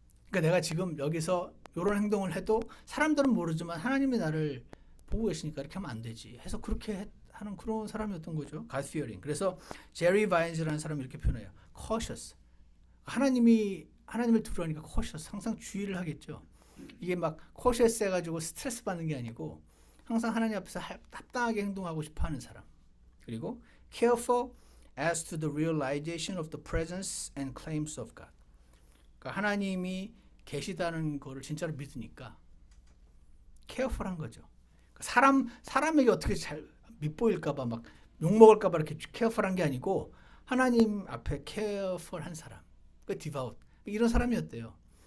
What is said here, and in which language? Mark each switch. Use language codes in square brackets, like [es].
[ko] 그러니까 내가 지금 여기서 이런 행동을 해도 사람들은 모르지만 하나님이 나를 보고 계시니까 이렇게 하면 안 되지 해서 그렇게 하는 그런 사람이었던 거죠. [en] God fearing. [ko] 그래서 제리 바인즈라는 사람이 이렇게 표현해요. [en] cautious. [ko] 하나님을 두려워하니까 cautious. 항상 주의를 하겠죠. 이게 막 cautious 해가지고 스트레스 받는 게 아니고 항상 하나님 앞에서 합당하게 행동하고 싶어하는 사람. 그리고 [en] careful as to the realization of the presence and claims of God. [ko] 그러니까 하나님이 계시다는 거를 진짜로 믿으니까 careful한 거죠. 사람에게 어떻게 잘 밉보일까봐 막 욕먹을까봐 이렇게 careful한 게 아니고 하나님 앞에 careful한 사람, 그 devout, 이런 사람이었대요.